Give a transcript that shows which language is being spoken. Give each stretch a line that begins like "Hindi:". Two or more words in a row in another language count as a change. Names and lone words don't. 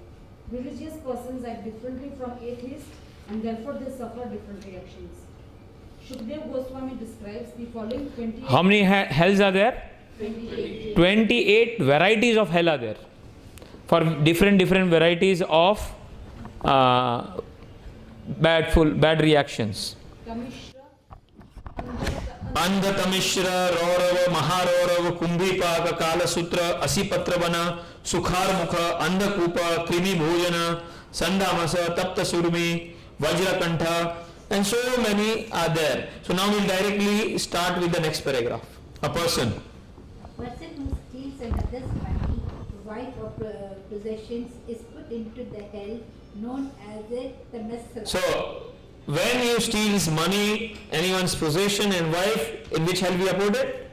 English: Religious persons act differently from atheists, and therefore they suffer different reactions. Shukdev Goswami describes the following 28. How many hells are there? 28. 28 varieties of hell are there. For different varieties of bad reactions. Andha Tamishra, Raurava, Maharorav, Kumbhipaka, Kalasutra, Asipatrabana, Sukharmukha, Andhakupa, Krimi Bhojana, Sandamasa, Tapta Surmi, Vajrakantha, and so many are there. So now we'll directly start with the next paragraph. A person. Person who steals another's money, wife or possessions is put into the hell known as a Tamasra. So, when you steals money, anyone's possession and wife, in which hell we are put it?